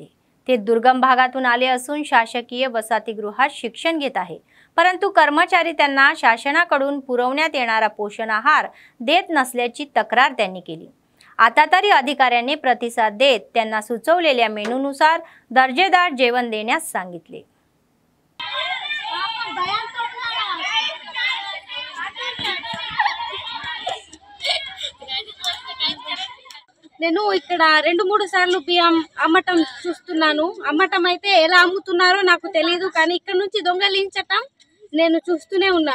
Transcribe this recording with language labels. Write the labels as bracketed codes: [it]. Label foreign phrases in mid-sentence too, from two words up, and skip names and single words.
[mr] ते दुर्गम भागातून आले असून शासकीय वसतिगृहात शिक्षण घेत आहे, परंतु कर्मचारी त्यांना शासनाकडून पुरवण्यात येणारा पोषण आहार देत नसल्याची तक्रार त्यांनी केली. आता तरी अधिकाऱ्यांनी प्रतिसाद देत त्यांना सुचवलेल्या मेनूनुसार दर्जेदार जेवण देण्यास सांगितले. [te] నేను ఇక్కడ 2-3 సార్లు బియ్యం అమ్మటం చూస్తున్నాను. అమ్మటం అయితే ఎలా అమ్ముతున్నారో నాకు తెలియదు, కానీ ఇక్కడ నుంచి దొంగలించటం నేను చూస్తూనే ఉన్నాను.